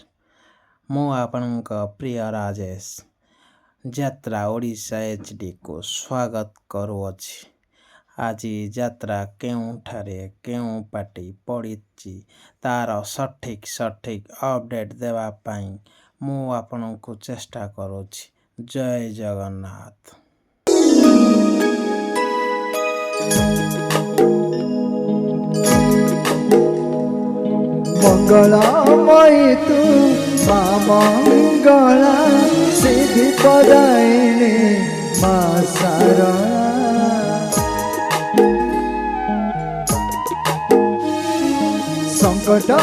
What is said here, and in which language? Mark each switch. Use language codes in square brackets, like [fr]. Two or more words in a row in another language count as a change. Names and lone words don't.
[or] ମୁଁ ଆପଣଙ୍କ ପ୍ରିୟ ରାଜେଶ ଯାତ୍ରା ଓଡ଼ିଶା ଏଚ୍ଡିକୁ ସ୍ୱାଗତ କରୁଅଛି। ଆଜି ଯାତ୍ରା କେଉଁଠାରେ କେଉଁ ପାର୍ଟି ପଡ଼ିଛି ତାର ସଠିକ୍ ଅପଡ଼େଟ୍ ଦେବା ପାଇଁ ମୁଁ ଆପଣଙ୍କୁ ଚେଷ୍ଟା କରୁଛି। ଜୟ ଜଗନ୍ନାଥ। [hi] मंगलमयी तू माँ मंगला सिद्धि पदायिनी माँ सारणा संकट